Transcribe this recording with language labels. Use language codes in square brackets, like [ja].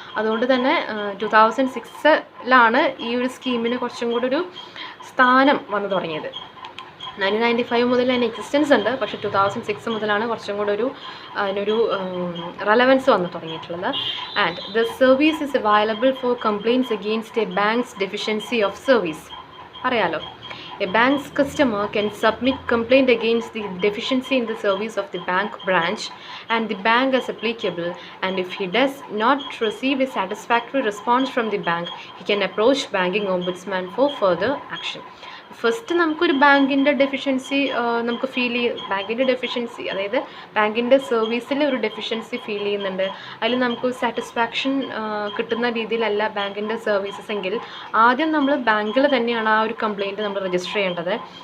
[ml] അതുകൊണ്ട് തന്നെ 2006 ഈ ഒരു സ്കീമിന് കുറച്ചും കൂടി ഒരു സ്ഥാനം വന്നു തുടങ്ങിയത്. 1995 മുതൽ അതിന് എക്സിസ്റ്റൻസ് ഉണ്ട്, പക്ഷേ 2006 മുതലാണ് കുറച്ചും കൂടെ അതിനൊരു റെലവൻസ് വന്നു തുടങ്ങിയിട്ടുള്ളത്. [en] And the service is available for complaints against a bank's deficiency of service. [ml] അറിയാലോ, [en] a bank's customer can submit complaint against the deficiency in the service of the bank branch and the bank as applicable, and if he does not receive a satisfactory response from the bank, he can approach Banking Ombudsman for further action. [ml] First നമുക്കൊരു ബാങ്കിൻ്റെ deficiency നമുക്ക് ബാങ്കിൻ്റെ deficiency, അതായത് ബാങ്കിൻ്റെ സർവീസിൽ ഒരു deficiency feel ചെയ്യുന്നുണ്ട്, അതിൽ നമുക്ക് സാറ്റിസ്ഫാക്ഷൻ കിട്ടുന്ന രീതിയിലല്ല ബാങ്കിൻ്റെ സർവീസസ് എങ്കിൽ ആദ്യം നമ്മൾ ബാങ്കിൽ തന്നെയാണ് ആ ഒരു കംപ്ലയിൻറ്റ് നമ്മൾ രജിസ്റ്റർ ചെയ്യേണ്ടത്.